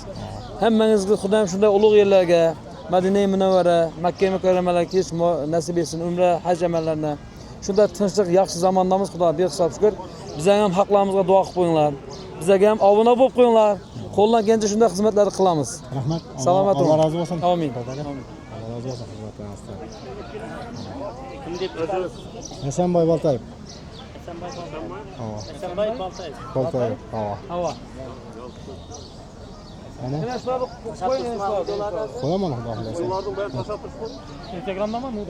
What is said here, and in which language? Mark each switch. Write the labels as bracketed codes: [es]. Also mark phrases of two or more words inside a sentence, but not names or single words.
[uz] Hammangizga Xudoyim shunday ulug' yerlarga, Madina Munawvara, Makka mukarramalarga kelish nasib etsin, umra, haj amallarini. Shunda tinchlik, yaxshi zamondamiz, Xudo behisob shukr. Bizlarga ham haqlarimizga duo qilib qo'yinglar. Bizlarga ham obuna bo'lib qo'yinglar. Qo'ldan kelgancha shunday xizmatlarni qilamiz. Rahmat. Salomat bo'ling. [tr] Allah razı olsun. [uz] Amin. [tr] Allah razı olsun. [uz] Xizmatlaringizdan. Kim deb o'tamiz? Hasanboy Boltayev. Hasanboy Boltayev. Havo. Hasanboy Boltayev. Boltayev. Havo. Havo. Ana Mana shularni qo'ying. qo'yaman Xudo xolasa. Instagramdami bunda?